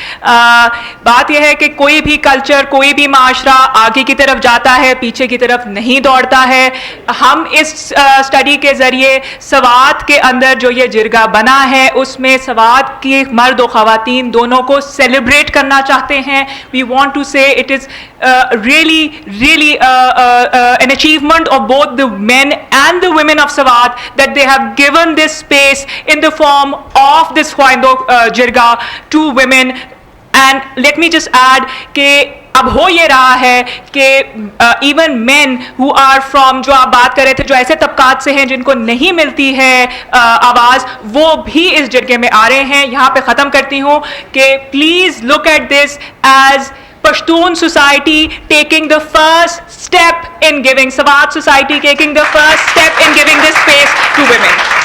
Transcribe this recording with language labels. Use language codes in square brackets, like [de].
[ur] بات یہ ہے کہ کوئی بھی کلچر, کوئی بھی معاشرہ آگے کی طرف جاتا ہے, پیچھے کی طرف نہیں دوڑتا ہے. ہم اس اسٹڈی کے ذریعے سوات کے اندر جو یہ جرگہ بنا ہے اس میں سوات کی مرد و خواتین دونوں کو سیلیبریٹ کرنا چاہتے ہیں. [en] We want to say it is really an achievement of both the men and the women of Sawat that they have given this space in the form of this Khwaindo Jirga to women. And let me just add [ur] کہ اب ہو یہ رہا ہے کہ [en] even men who are from, [ur] جو آپ بات کر رہے تھے, جو ایسے طبقات سے ہیں جن کو نہیں ملتی ہے آواز, وہ بھی اس جرگے میں آ رہے ہیں. یہاں پہ ختم کرتی ہوں کہ [en] Please look at this as Pashtun society taking the first step in giving, Sawat society taking the first step in giving this space to women.